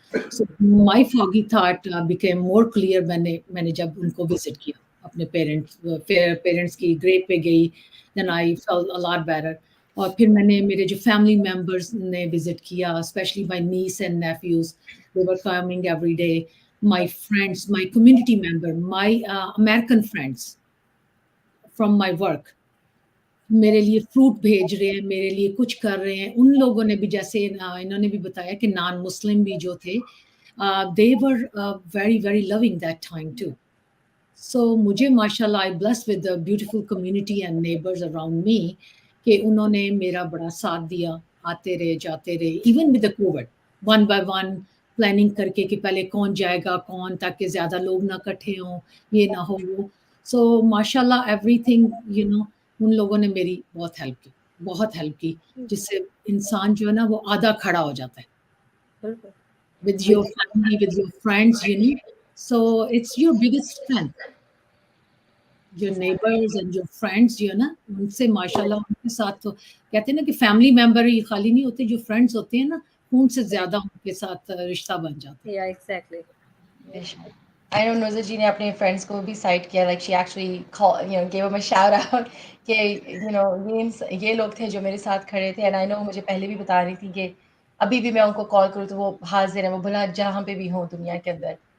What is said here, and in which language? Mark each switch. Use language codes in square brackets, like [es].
[en] So my foggy thought became more clear [hi] मैंने जब उनको visit किया [en] अपने parents की grave पे गई, then I felt a lot better. [hi] और फिर मैंने मेरे जो family members ने visit किया, [en] especially my niece and nephews, they were coming every day. My friends, my community member, my American friends from my work, [hi] मेरे लिए फ्रूट भेज रहे हैं, [en] मेरे लिए कुछ कर रहे हैं. [hi] उन लोगों ने भी जैसे इन्होंने भी बताया कि नॉन मुस्लिम भी जो थे, [en] they were very very loving that time too. [hi] So मुझे माशाल्लाह [en] I blessed with the beautiful community and neighbors around me [hi] कि उन्होंने मेरा बड़ा साथ दिया, आते रहे जाते रहे, [en] even with the COVID, one by one [hi] planning करके कि पहले कौन जाएगा कौन, ताकि ज़्यादा लोग ना इकट्ठे हों, ये ना हो वो. So माशाल्लाह everything, उन लोगों ने मेरी बहुत हेल्प की, जिससे इंसान जो है ना वो आधा खड़ा हो जाता है. बिल्कुल. [en] With your family, with your friends, so it's your biggest strength. [hi] जो नेबर्स एंड जो फ्रेंड्स जो है ना, उनसे माशाल्लाह उनके साथ तो कहते हैं ना कि फैमिली मेंबर ही खाली नहीं होते, जो फ्रेंड्स होते हैं ना खून से ज्यादा उनके साथ रिश्ता बन जाता है। [en] Yeah, exactly. [hi] बेशक। I know Nuzhat जी ने अपने फ्रेंड्स को भी साइट किया, [en] like she actually call, gave him a shout out [hi] कि ये लोग थे जो मेरे साथ खड़े थे, and I know मुझे पहले भी बता रही थी कि अभी भी मैं उनको कॉल करूँ तो वो हाजिर है, वो भला जहाँ पे भी हो दुनिया के अंदर।